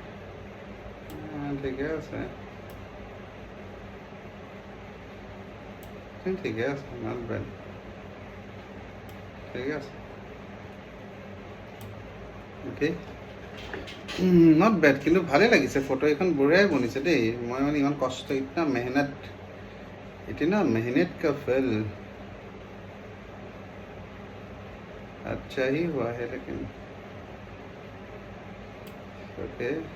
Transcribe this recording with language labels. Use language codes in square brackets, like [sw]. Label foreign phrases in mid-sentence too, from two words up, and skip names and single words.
[as] ঠিকে আছে, ঠিকে আছে, [en] not bad, [as] ঠিকে আছে, অ'কে, [en] not bad, [as] কিন্তু ভালেই লাগিছে। ফটো এখন বঢ়িয়াই বনিছে দেই। মই মানে ইমান কষ্ট, [hi] इतना मेहनत का फल अच्छा ही हुआ है, लेकिन ओके।